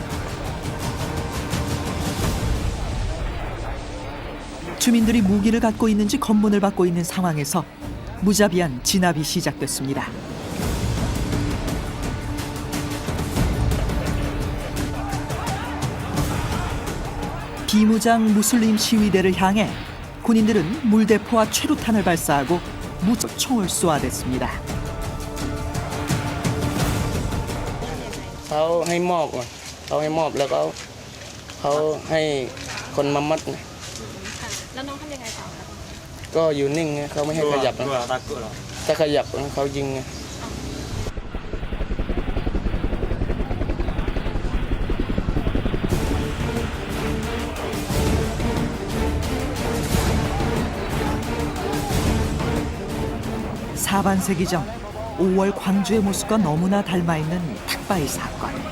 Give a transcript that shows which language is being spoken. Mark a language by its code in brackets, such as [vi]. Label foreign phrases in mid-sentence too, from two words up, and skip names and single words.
[ko] 주민들이 무기를 갖고 있는지 검문을 받고 있는 상황에서 무자비한 진압이 시작됐습니다. 비무장 무슬림 시위대를 향해 군인들은 물대포와 최루탄을 발사하고 무적 총을 쏘아댔습니다. [th] เขาให้มอบก่อนเขาให้มอบแล้วเขาให้คนมามัดไงแล้วน้องทำยังไงต่อครับก็อยู่นิ่งไงเขาไม่ให้ขยับถ้าขยับเขายิงไง [ko] 4반세기 전 5월 광주의 모습과 너무나 닮아있는 탁바이 사건.